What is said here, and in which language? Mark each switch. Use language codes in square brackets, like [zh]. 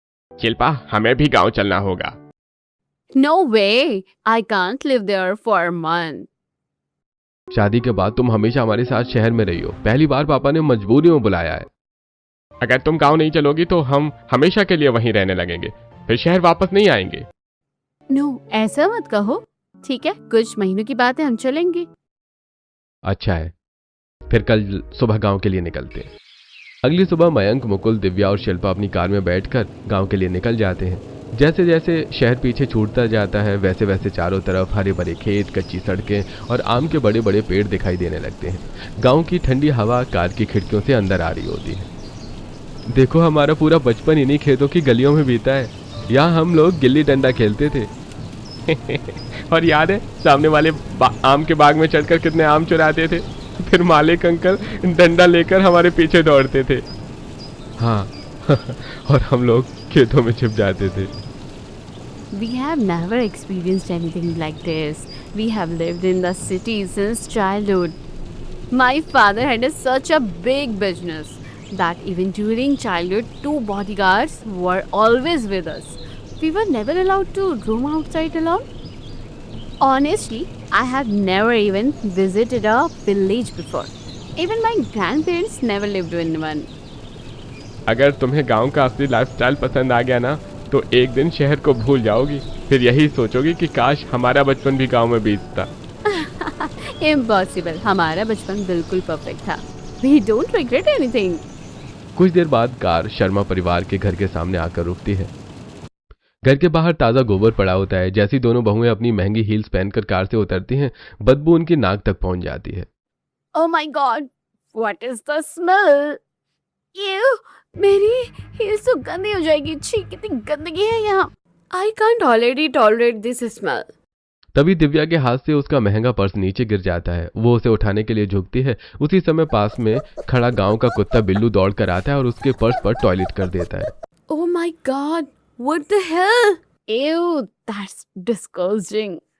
[hi] शिल्पा, हमें भी गांव चलना होगा। [en] No way. I can't live there for a month. [hi] शादी के बाद तुम हमेशा हमारे साथ शहर में रही हो। पहली बार पापा ने मजबूरी में बुलाया है। अगर तुम गांव नहीं चलोगी तो हम हमेशा के लिए वहीं रहने लगेंगे, फिर शहर वापस नहीं आएंगे। [en] No, [hi] ऐसा मत कहो। ठीक है, कुछ महीनों की बात है, हम चलेंगे। अच्छा है, फिर कल सुबह गांव के लिए निकलते हैं। अगली सुबह मयंक, मुकुल, दिव्या और शिल्पा अपनी कार में बैठकर गांव के लिए निकल जाते हैं। जैसे जैसे शहर पीछे छूटता जाता है वैसे वैसे चारों तरफ हरे भरे खेत, कच्ची सड़कें और आम के बड़े बड़े पेड़ दिखाई देने लगते हैं। गांव की ठंडी हवा कार की खिड़कियों से अंदर आ रही होती है। देखो, हमारा पूरा बचपन इन्हीं खेतों की गलियों में बीता है। यहाँ हम लोग गिल्ली डंडा खेलते थे। और याद है सामने वाले आम के बाग में चढ़कर कितने आम चुराते थे, फिर मालिक अंकल डंडा लेकर हमारे पीछे दौड़ते थे। हाँ और हम लोग खेतों में छिप जाते थे। [en] We have never experienced anything like this. We have lived in the city since childhood. My father had such a big business that even during childhood, 2 bodyguards were always with us. We were never allowed to roam outside alone. Honestly, I have never even visited a village before. Even my grandparents never lived in one. [hi] अगर तुम्हें गांव का असली lifestyle पसंद आ गया ना तो एक दिन शहर को भूल जाओगी, फिर यही सोचोगी कि काश हमारा बचपन भी गांव में बीतता। [en] Impossible. [hi] हमारा बचपन बिल्कुल परफेक्ट था. [en] We don't regret anything. [hi] कुछ देर बाद कार शर्मा परिवार के घर के सामने आकर रुकती है। घर के बाहर ताजा गोबर पड़ा होता है। जैसी दोनों बहुएं अपनी महंगी हील्स पहनकर कार से उतरती हैं, बदबू उनकी नाक तक पहुंच जाती है। [en] Oh my God! What is the smell? Ew! [hi] मेरी हील्स तो गंदी हो जाएगी। छी, कितनी गंदगी है यहाँ। [en] I can't already tolerate this smell. [hi] तभी दिव्या के हाथ से उसका महंगा पर्स नीचे गिर जाता है। वो उसे उठाने के लिए झुकती है। उसी समय पास में खड़ा गांव का कुत्ता बिल्लू दौड़ कर आता है और उसके पर्स पर टॉयलेट कर देता है। [en] Oh my God! What the hell? Ew! That's disgusting.